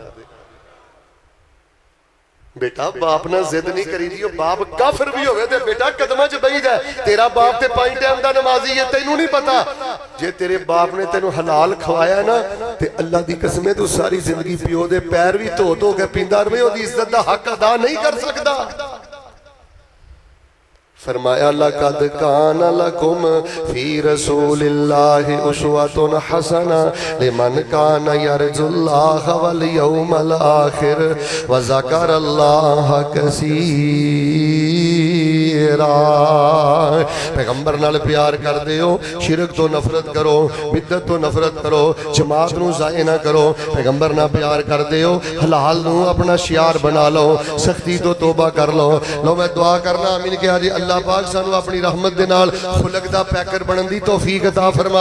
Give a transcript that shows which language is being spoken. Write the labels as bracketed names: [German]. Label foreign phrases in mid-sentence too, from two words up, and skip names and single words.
[Punjabi] بیٹا باپ نا ضد نہیں کری دی، باپ کافر بھی ہووے تے بیٹا قدماں چ بہیدا. تیرا باپ تے 5 ٹائم دا نمازی ہے، تینوں نہیں پتا؟ جے تیرے باپ نے تینوں حلال کھوایا نا تے اللہ دی قسم توں ساری زندگی پیو دے پیر بھی دھو دھو کے پیندا رہے، اودی عزت دا حق ادا نہیں کر سکدا. फरमाया, [Arabic] لقد كان لكم في رسول الله أسوة حسنة لمن كان يرجو الله واليوم الآخر وذكر الله كثيرا. [Punjabi] پیغمبر نال پیار کر دیو، شرک تو نفرت کرو، بدعت تو نفرت کرو، جماعت نوں ضائع نا کرو. پیغمبر نال پیار کر دیو، حلال نوں اپنا شعار بنا لو، سختی تو توبہ کر لو. لو میں دعا کرنا آمین کہ اج اللہ پاک سانوں اپنی رحمت دے نال خلق دا پیکر بنن دی توفیق عطا فرما.